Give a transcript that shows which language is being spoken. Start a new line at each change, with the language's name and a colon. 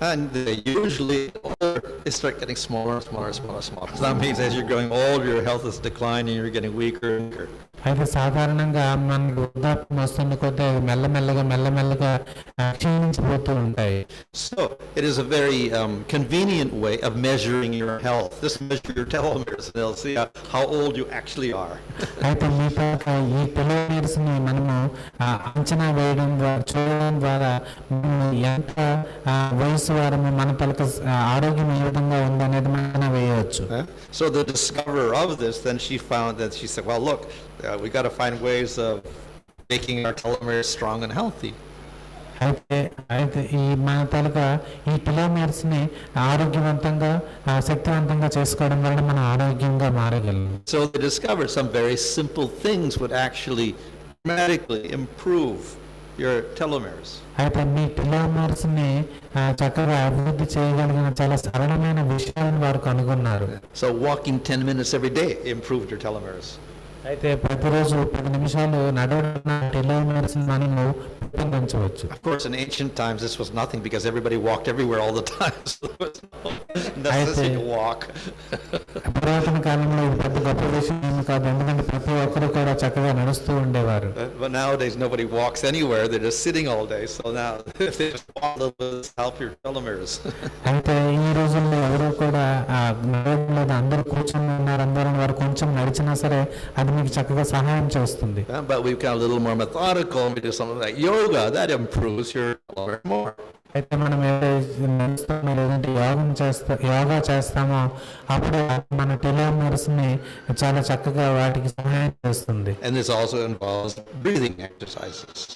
English: And usually they start getting smaller and smaller and smaller and smaller. So that means as you're growing older, your health is declining, you're getting weaker and weaker.
Telugu: అయితే సాధారణంగా మనకు వృద్ధాప్యం వస్తున్న కొద్దీ మెల్లమెల్లగా క్షీణించిపోతూ ఉంటాయి.
English: So it is a very convenient way of measuring your health. Just measure your telomeres and they'll see how old you actually are.
Telugu: అయితే మీ ఈ టెలోమీర్స్ ని మనము అంచనా వేయడం ద్వారా చూడడం ద్వారా ఎంత వయసు వారము మన తలక ఆరోగ్యం ఏ విధంగా ఉందనేది మనం వేయవచ్చు.
English: So the discoverer of this, then she found that she said, well, look, we got to find ways of making our telomeres strong and healthy.
Telugu: అయితే ఈ మన తాలూకా ఈ టెలోమీర్స్ ని ఆరోగ్యవంతంగా శక్తివంతంగా చేసుకోవడం వల్ల మనం ఆరోగ్యంగా మారగలం.
English: So they discovered some very simple things would actually dramatically improve your telomeres.
Telugu: అయితే మీ టెలోమీర్స్ ని చక్కగా అభివృద్ధి చేయగలిగిన చాలా సరళమైన విషయాలను వారు కనుగొన్నారు.
English: So walking 10 minutes every day improved your telomeres.
Telugu: అయితే ప్రతిరోజు 10 నిమిషాలు నడవడం టెలోమీర్స్ మనము పెంపొందించవచ్చు.
English: Of course, in ancient times, this was nothing because everybody walked everywhere all the time. So there was no necessity to walk.
Telugu: పురాతన కాలంలో ఇది పెద్ద గొప్ప విషయం ఏమి కాదు, ఎందుకంటే ప్రతి ఒక్కరు కూడా చక్కగా నడుస్తూ ఉండేవారు.
English: But nowadays, nobody walks anywhere. They're just sitting all day. So now, if they just walk a little bit, help your telomeres.
Telugu: అయితే ఈ రోజుల్లో ఎవరు కూడా నడవడం లేదు, అందరూ కూర్చొని ఉన్నారు, అందరూ వారు కొంచెం నడిచినా సరే అది మీకు చక్కగా సహాయం చేస్తుంది.
English: But we've got a little more methodical, and we do something like yoga. That improves your telomere more.
Telugu: అయితే మనం ఏదైతే నడుస్తామో లేదంటే యోగా చేస్తామో అప్పుడు మన టెలోమీర్స్ ని చాలా చక్కగా వాటికి సహాయం చేస్తుంది.
English: And this also involves breathing exercises.